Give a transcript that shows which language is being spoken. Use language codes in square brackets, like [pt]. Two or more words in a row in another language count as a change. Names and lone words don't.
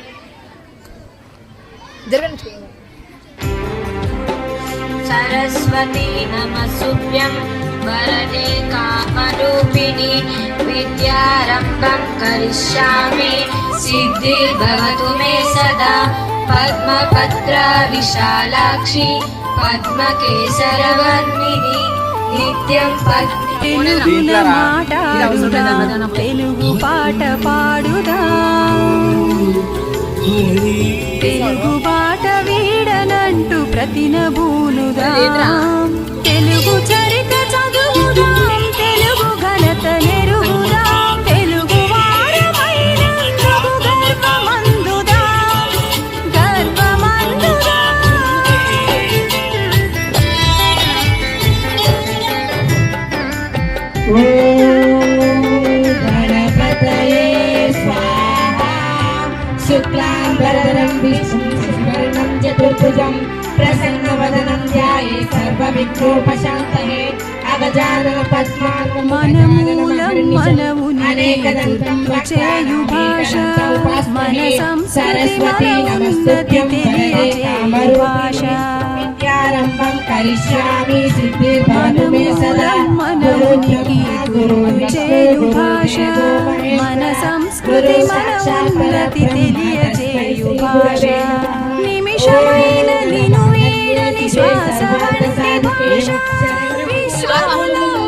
[sa] सरस्वती नमस्तुभ्यं वरदे कामरूपिणि विद्यारम्भं करिष्यामि सिद्धिर्भवतु मे सदा पद्मपत्र विशालाक्षि पद्मकेसरवर्णिनि नित्यं [te] తెలుగున మాట్లాడుదాం తెలుగు పాట పాడుదాం తెలుగు బాట వీడనంటూ ప్రతినబూనుదాం తెలుగు చరిత్ర చదువుదాం తెలుగు ఘనత నెరుగుదాం తెలుగు వారమైనందుకు గర్వమందుదాం గర్వమందుదాం [sa] गणपतये स्वाहा शुक्लाम्बरधरं विष्णुं चतुर्भुजं प्रसन्नवदनं ध्यायेत् सर्वविघ्नोपशान्तये अगजानन पद्मार्कं [te] అనేకదంతం చేయు భాష మన సంస్కృతి మనోన్నతి తెలియజేయు భాష [sa] విద్యారంభం కరిష్యామి సిద్ధిర్భవతు మే సదా [te] మనోనికి గురువు చేయు భాష మన సంస్కృతి మనోన్నతి తెలియజేయు భాష నిమిషమైన నిను వీడని శ్వాస వంటి భాష విశ్వములో